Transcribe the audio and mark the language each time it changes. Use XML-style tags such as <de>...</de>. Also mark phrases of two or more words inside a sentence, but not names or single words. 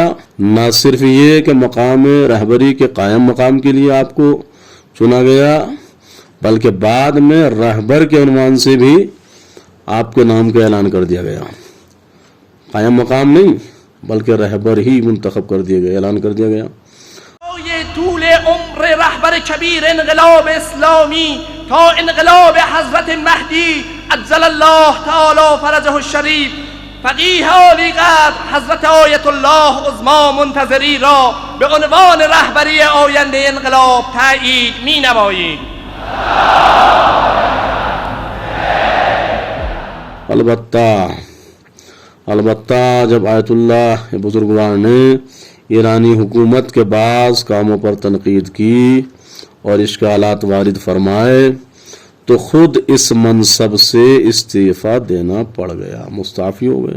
<ur>نہ صرف یہ کہ مقام رہبری کے قائم مقام کے لیے آپ کو چنا گیا بلکہ بعد میں رہبر کے عنوان سے بھی آپ کے نام کا اعلان کر دیا گیا. قائم مقام نہیں، بلکہ رہبر ہی منتخب کر دیے گئے، اعلان کر دیا گیا.</ur> <fa>ये طول عمر رهبر کبیر انقلاب اسلامی تا انقلاب حضرت مهدی عجل الله تعالی فرجه الشریف فقیه عالی قدر حضرت آیت الله عظما منتظری را به عنوان رهبری آینده انقلاب تایید می نماییم.</fa> <ur>البتہ جب آیت اللہ بزرگوار نے ایرانی حکومت کے بعض کاموں پر تنقید کی اور اشکالات وارد فرمائے تو خود اس منصب سے استعفیٰ دینا پڑ گیا، مستعفی ہو گئے.</ur>